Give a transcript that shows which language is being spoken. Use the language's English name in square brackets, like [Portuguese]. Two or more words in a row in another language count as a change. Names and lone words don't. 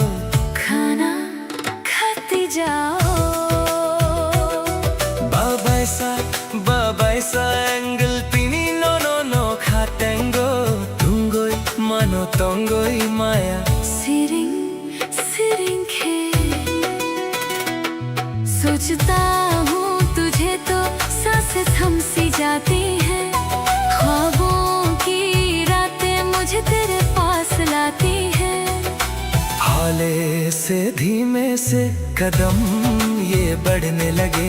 [Hindi] खाना खाते जाओ। [Kok Borok] babaisa angle pini no no no khatengo, tungoi mano tongoi maya सिरिंग सिरिंग खे [Hindi] सोचता हूँ तुझे तो सांसें थम सी जाती हैं, ख्वाबों की रातें मुझे तेरे पास लाती हैं। हौले से धीमे से कदम ये बढ़ने लगे,